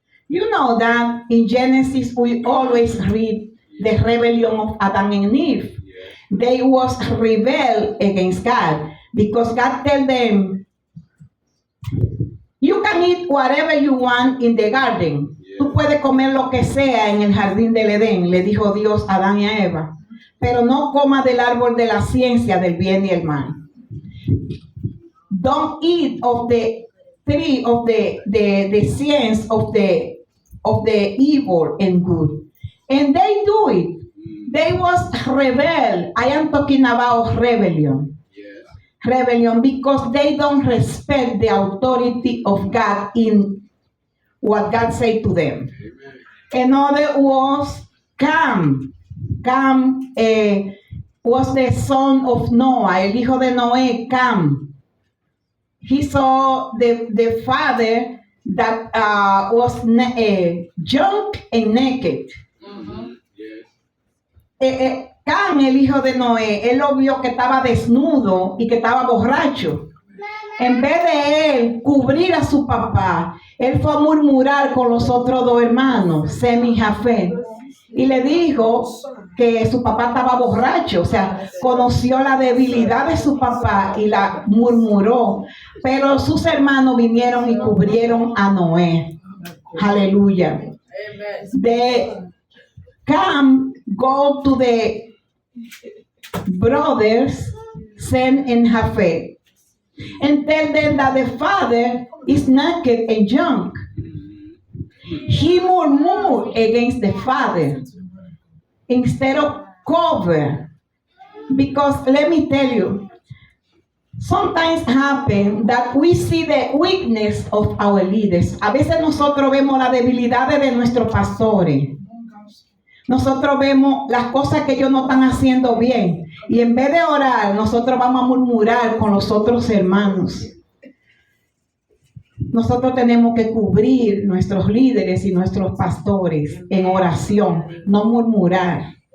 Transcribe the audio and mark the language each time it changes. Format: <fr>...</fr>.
<en>You know that in Genesis we always read the rebellion of Adam and Eve. They was rebel against God because God tell them, you can eat whatever you want in the garden.</en> <es>Tú puedes comer lo que sea en el jardín del Edén, le dijo Dios a Adán y a Eva. Pero no coma del árbol de la ciencia del bien y el mal.</es> <en>Don't eat of the tree of the science of the evil and good. And they do it. They was rebel. I am talking about rebellion. Yes. Rebellion because they don't respect the authority of God in what God said to them. Amen. Another was Cam. Cam was the son of Noah,</en> <es>el hijo de Noé,</es> <en>Cam. He saw the father that was drunk and naked. Yes.</en> <es>Cam, el hijo de Noé, él lo vio que estaba desnudo y que estaba borracho. En vez de él cubrir a su papá, él fue a murmurar con los otros dos hermanos, Sem y Jafet, y le dijo que su papá estaba borracho, o sea, conoció la debilidad de su papá y la murmuró, pero sus hermanos vinieron y cubrieron a Noé. Aleluya.</es> <en>Amen. The Cam go to the brothers Sem and Jafet and tell them that the father is naked and drunk. He murmured against the father instead of cover. Because let me tell you, sometimes happen that we see the weakness of our leaders.</en> <es>A veces nosotros vemos las debilidades de nuestros pastores. Nosotros vemos las cosas que ellos no están haciendo bien. Y en vez de orar, nosotros vamos a murmurar con los otros hermanos. Nosotros tenemos que cubrir nuestros líderes y nuestros pastores en oración, no murmurar.</es>